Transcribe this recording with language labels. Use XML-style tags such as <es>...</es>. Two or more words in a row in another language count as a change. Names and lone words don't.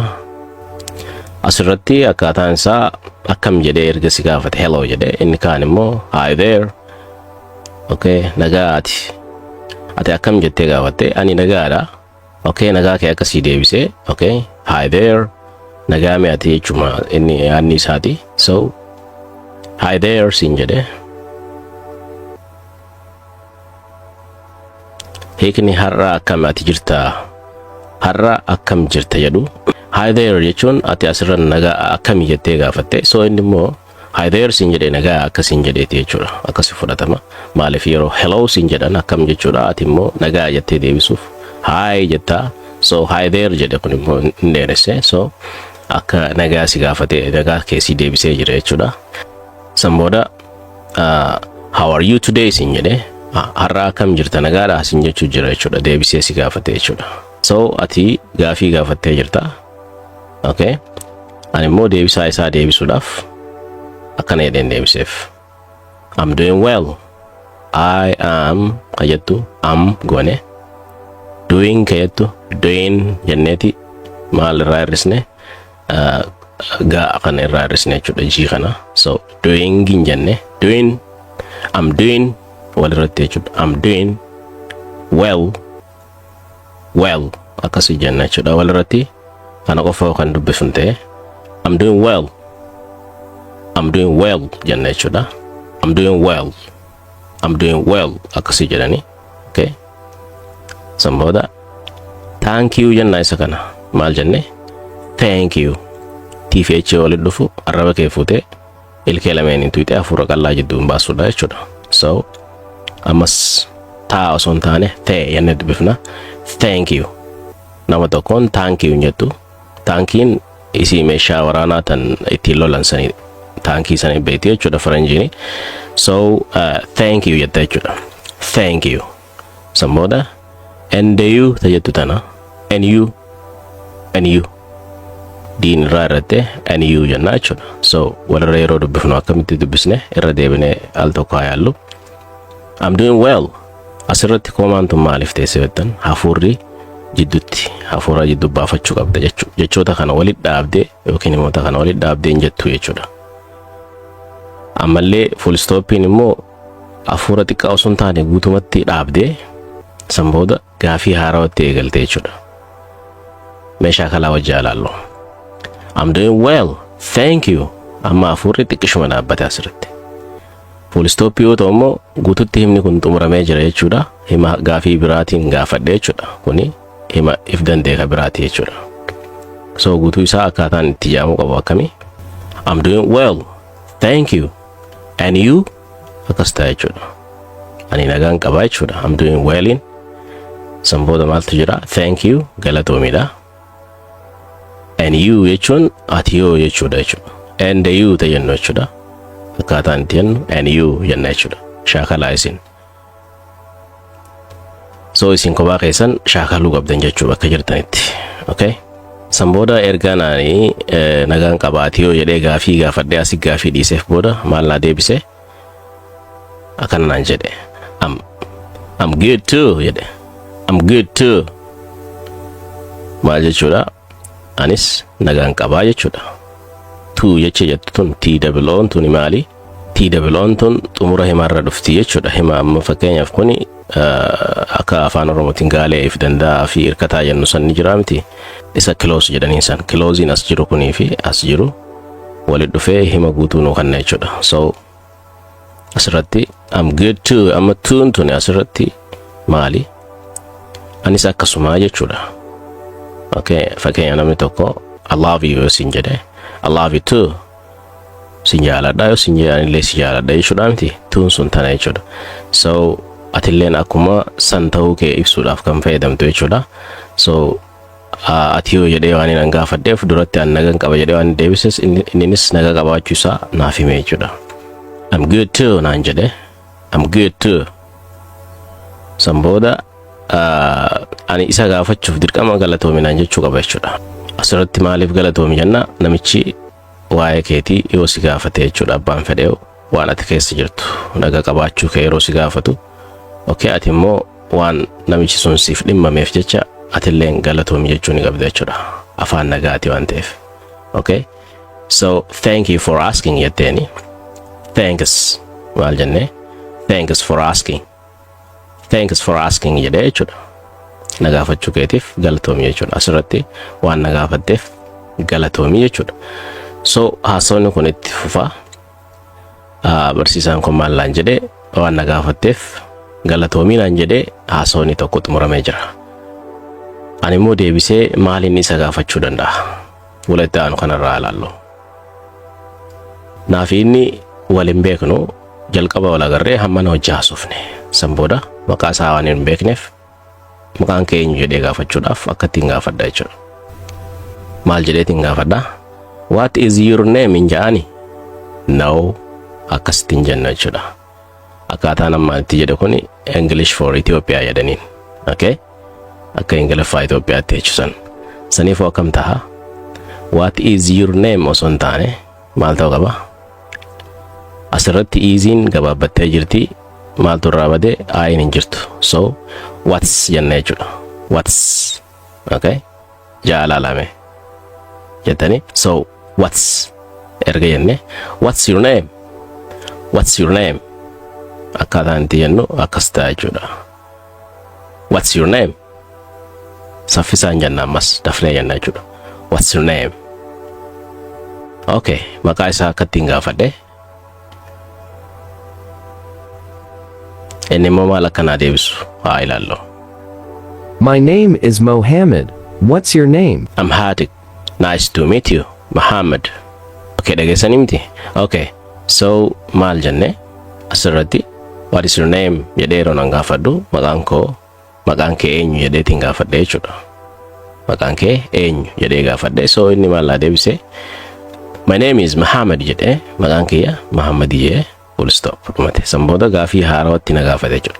<om>Asirratti akkaataan isaa akkam jedhee erga si gaafate hello jedhee inni kaan immoo</om> <en>hi there.</en> <om>Okay, nagaa ati akkam jettee gaafatte ani nagaadha. Okay, nagaa kee akkasii deebisee.</om> <en>Okay, hi there.</en> <om>Nagaa mee ati jechuudha inni yaadni isaati. So</om> <en>hi there</en> <om>siin jedhee. Hiikni har'a akkam ati jirta? Har'a akkam jirta jedhu.</om> <en>Hi there</en> <om>jechuun ati asirra nagaa akkam jettee gaafatte. So inni immoo</om> <en>hi there</en> <om>siin jedhee nagaa akkasiin jedheeti jechuudha. Akkasi fudhatama. Maaliif yeroo hello siin jedhan akkam jechuudha ati immoo nagaa jettee deebisuuf hi jetta. So</om> <en>hi there</en> <om>jedhe kun immoo hin dheeresse. So akka nagaa si gaafate nagaa keessi deebisee jira jechuudha. Sambooda</om> <en>how are you today</en> <om>siin jedhee har'a akkam jirta nagaadha siin jechuu jira jechuudha deebisee si gaafate jechuudha. So ati gaafii gaafattee jirta. Okay, ani immoo deebisaa isaa deebisuudhaaf akkana jedheen deebiseef.</om> <en>I'm doing well. I am kayattu am gone.</en> <om>Doing kayattu doing jenneeti maal irraa hir'isne gaa kana irraa hir'isne jechuudha jii kana. So doing hin jenne doing</om> <en>I'm doing</en> <om>walirratti jechuudha.</om> <en>I'm doing well</en> <om>akkasii jenna jechuudha walirratti kana qofa kan dubbifamte.</om> <en>I'm doing well</en> <om>jenna jechuudha.</om> <en>I'm doing well</en> <om>akkasii jedhani. Okay, sambooda</om> <en>thank you</en> <om>jenna isa kana maal jenne</om> <en>thank you</en> <om>TFH waliin dhufu arraba kee fuutee ilkee lameen tuute hafuura qal'aa jidduun baasuudha jechuudha. So ammas taa osoo hin taane ta'e jennee dubbifna.</om> <en>Thank you</en> <om>nama tokkoon</om> <en>thank you</en> <om>jettu. Thankiin isii meeshaa waraanaa tan ittiin lolan sanii thankii sanii beekti jechuudha faranjiini. So</om> <en>thank you</en> <om>jetta jechuudha.</om> <en>Thank you</en> <om>sambooda</om> <en>and you</en> <om>tajettu tana</om> <en>and you</en> <om>diin irraa irratti</om> <en>and you</en> <om>jenna jechuudha. So walirra yeroo dubbifnu akkamitti dubbisne irra deebine al tokko haa yaallu.</om> <en>I'm doing well</en> <om>asirratti koomaantu maaliif teessee jettan hafuurri jidduutti hafuura jidduu baafachuu qabda jechoota kana walitti dhaabdee yookiin himoota kana walitti dhaabdee hin jettu jechuudha. Ammallee</om> <en>full stoppiin</en> <om>immoo hafuura xiqqaa osoo hin taane guutumatti dhaabdee sambooda gaafii haarawatti eegaltee jechuudha. Meeshaa kalaa wajjaa ilaallu.</om> <en>I'm doing well, thank you.</en> <om>Amma hafuurri xiqqishuma dhaabbate asirratti.</om> <en>Full stop</en> <om>yoo ta'u immoo guututti himni kun xumuramee jira jechuudha. Hima gaafii biraatiin gaafadhe jechuudha. Kuni hima if dandeeka biraati jechuudha. So guutuu isaa akkaataan itti jaamu qabu akkami?</om> <en>I'm doing well. Thank you. And you?</en> <om>Akkas ta'a jechuudha. Ani nagaan qaba jechuudha.</om> <en>I'm doing well in.</en> <om>San booda maaltu jira?</om> <en>Thank you. Galatoomiidha. And you</en> <om>jechuun ati yoo jechuudha jechuudha.</om> <en>And you</en> <om>ta jennu jechuudha. Akkaataan itti jennu</om> <en>and you</en> <om>jenna jechuudha. Shaakalaa isin. So isin kophaa keessan shaakaluu qabdan jechuu bakka jirtanitti. Okay? San booda erga naani nagaan qabaati yoo jedhee gaafii gaafadhee asii gaafii dhiiseef booda maal naa deebise? Akkana naan jedhe.</om> <en>I'm good too</en> <om>jedhe.</om> <en>I'm good too.</en> <om>Maal jechuudha? Anis nagaan qabaa jechuudha. Tu jechee jettu tun TWO'n tuni maali? TWO'n tun xumura himaarra dhufti jechuudha. Hima amma fakkeenyaaf kuni akka afaan oromootiin gaalee if danda'a fi hirkataa jennu san ni jira miti. Isa close jedhaniin san. Closein as jiru kunii fi as jiru walit dhufee hima guutuu nuu kanna jechuudha.</om> <en>So asirratti I'm good too.</en> <om>Amma tuun tuni asirratti maali? Anis akkasumaa jechuudha. Okay, fakkeenya namni tokko</om> <en>I love you</en> <om>yoo sin jedhe</om> <en>I love you too.</en> <om>Sin jaaladha yoo sin jedhanillee si jaaladha jechuudha miti. Tuun sun tana jechuudha. So atilleen akkuma san ta'uu kee ibsuudhaaf kan fayyadamtu jechuudha. So ati yoo jedhee waan hin gaafadheef duratti an nagaan qaba jedhee waan deebises innis nagaa qabaachuu isaa naaf hime jechuudha.</om> <en>I'm good too</en> <om>naan jedhe.</om> <en>I'm good too.</en> <om>San booda ani isa gaafachuuf dirqama galatoominaan jechuu qaba jechuudha. Asirratti maaliif galatoomi jenna? Namichi waa'ee keetii yoo si gaafate jechuudha. Abbaan fedhee waan ati keessa jirtu nagaa qabaachuu kee yeroo si gaafatu. Okay, ati immoo waan namichi sun siif dhimmameef jecha atilleen galatoomi jechuu ni qabda jechuudha. Afaan nagaati waan ta'eef. Okay? So,</om> <en>thank you for asking</en> <om>jetteeni. Thanks. Maal jennee?</om> <en>Thanks for asking. Thanks for asking</en> <om>jedhee jechuudha. Nagaafachuu keetiif galatoomi jechuudha. Asirratti waan nagaafatteef galatoomi jechuudha. So haasawni kun itti fufaa. Barsiisaan kun maal laan jedhee waan nagaafatteef galatoomi laan jedhee haasawni tokko xumuramee jira. Ani immoo deebisee maaliin isa gaafachuu danda'a? Walitti aanu kanarraa ilaallu. Naafi inni waliin beeknu jalqaba wal agarree hamma na hojii haasofne. San booda maqaa isaa waan hin beekneef maqaan kee eenyu jedhee gaafachuudhaaf akka ittiin gaafadha jechuudha. Maal jedheetiin gaafadha?</om> <en>What is your name</en> <om>hin jedhani? No, akkasittiin jenna jechuudha. Akkaataan amma itti jedhe kuni</om> <en>English for Ethiopia</en> <om>jedhaniin. Okay? Akka Ingiliffaa Itoophiyaatti jechuusan. Saniifuu akkam ta'a?</om> <en>What is your name</en> <om>osoo hin taane maal ta'uu qaba? Asirratti easy'n gabaabbattee jirti. Maaltu irraa badee ayin hin jirtu. So what's jenna jechuudha. What's. Okay? Jaalalame jettani. So what's erga jenne.</om> <en>What's your name? What's your name?</en> <om>Akkaataan itti jennu akkas ta'a jechuudha.</om> <en>What's your name?</en> <om>Saffisaan jenna ammas dafnee jenna jechuudha.</om> <en>What's your name?</en> <om>Okay, maqaa isaa akka ittiin gaafadhe. Inni immoo maal akkanaa deebisu haa ilaallu.</om> <en>My name is Mohammed. What's your name? I'm Hatik. Nice to meet you, Muhammad.</en> <om>Okay, dhageessanii miti? Okay, so maal jenne asirratti</om> <en>what is your name</en> <om>jedhee yeroo nan gaafadhu maqaan kee eenyu jedheetiin gaafadhe jechuudha. Maqaan kee eenyu jedhee gaafadhe. So inni maal laa deebise?</om> <en>My name is Muhammad</en> <om>jedhee maqaan kiyya Muhammad jedhee</om> <en>full stop</en> <om>dhumate. San booda gaafii haarawatti na gaafate jechuudha.</om>